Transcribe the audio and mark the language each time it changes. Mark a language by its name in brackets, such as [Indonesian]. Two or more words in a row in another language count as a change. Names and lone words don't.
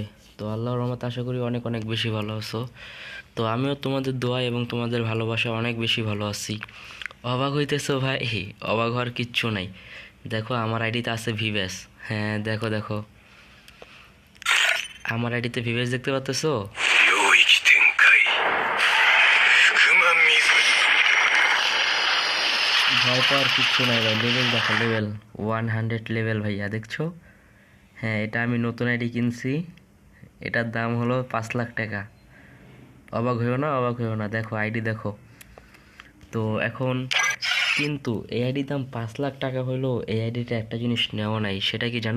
[Bangla] তো আল্লাহর রহমতে আশা করি অনেক অনেক বেশি ভালো আছো। তো আমিও তোমাদের দোয়া এবং তোমাদের ভালোবাসা অনেক বেশি ভালো আছি। অবাক হইতেছো ভাই? অবাক হওয়ার কিচ্ছু নাই। দেখো আমার আইডিতে আছে ভিভ্যাস। হ্যাঁ, দেখো দেখো আমার আইডিতে ভিভ্যাস দেখতে পাচ্তেছো? [Japanese] 領域展開福間水 [Bangla] ভয় পাওয়ার কিচ্ছু নাই ভাই। লেভেল দেখো, লেভেল 100 লেভেল ভাইয়া, দেখছো? হ্যাঁ, এটা আমি নতুন আইডি কিনছি। এটার দাম হলো 5 লাখ টাকা। অবাক হইও না, অবাক হইও না, দেখো আইডি দেখো। তো এখন কিন্তু এই আইডির দাম 5 লাখ টাকা হইলো, এই আইডিটা একটা জিনিস নেওয়া নাই, সেটা কি জানো?